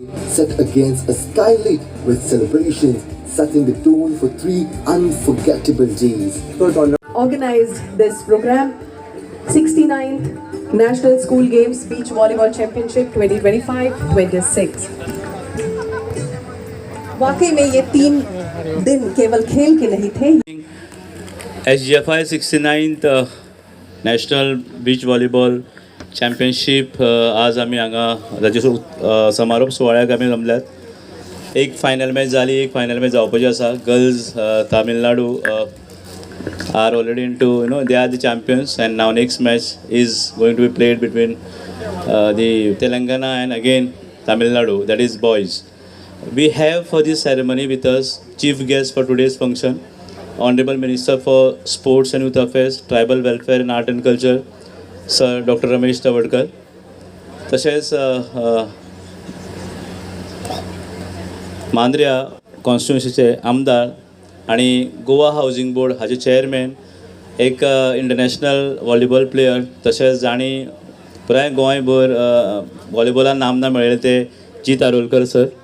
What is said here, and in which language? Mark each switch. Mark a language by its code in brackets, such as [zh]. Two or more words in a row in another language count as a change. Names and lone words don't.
[en] set against a skylit with celebrations, setting the tone for 3 unforgettable days. Organized this program, 69th National School Games Beach Volleyball Championship 2025-26. [hi] वाकई में ये 3 दिन केवल खेल के नहीं थे. [kok] SGFI 69th नॅशनल बीच व्हॉलीबॉल चॅम्पियनशीप आज आम्ही हांगा ताचे समारोप सुवाळ्याक आमी जमल्यात. एक फायनल मॅच जाली, एक फायनल मॅच जावपाची आसा. [en] गर्ल्स तामिळनाडू are already into, they are the champions, and now next match is going to be played between the Telangana and again Tamil Nadu, that is boys. We have for this ceremony with us chief guest for today's function, Honorable Minister for Sports and Youth Affairs, Tribal Welfare and Art and Culture, Sir Dr. Ramesh Tavadkar. [kok] तशेंच मांद्र्या कॉन्स्टिट्युन्सीचे आमदार आणि गोवा हावजिंग बोर्ड हाचे चेअरमॅन, एक [en] international volleyball player, [kok] तशेंच जाणी पुराय गोंयभर व्हॉलीबॉलान नामना मेळयले ते जीत आरोलकर सर,